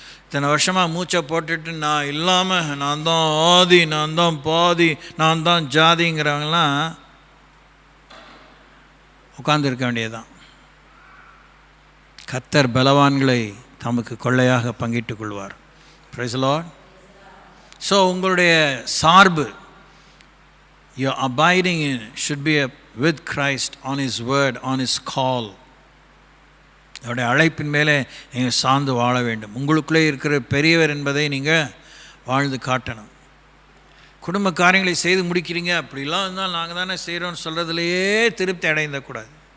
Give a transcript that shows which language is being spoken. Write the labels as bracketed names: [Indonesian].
[Tamil] இத்தனை வருஷமாக மூச்சை போட்டுட்டு நான் இல்லாமல், நான் தான் ஆதி, நான் தான் பாதி, நான் தான் ஜாதிங்கிறவங்களாம் உட்கார்ந்துருக்க வேண்டியதுதான். கர்த்தர் பலவான்களை தமக்கு கொள்ளையாக பங்கிட்டுக் கொள்வார். Praise the Lord. ஸோ உங்களுடைய சார்பு, [English] your abiding in should be with Christ on His word, on His call. [Tamil] அவருடைய அழைப்பின் மேலே நீங்கள் சார்ந்து வாழ வேண்டும். உங்களுக்குள்ளே இருக்கிற பெரியவர் என்பதை நீங்கள் வாழ்ந்து காட்டணும். குடும்ப காரியங்களை செய்து முடிக்கிறீங்க, அப்படிலாம் இருந்தால் நாங்கள் தானே செய்கிறோன்னு சொல்கிறதுலையே திருப்தி அடைந்தக்கூடாது.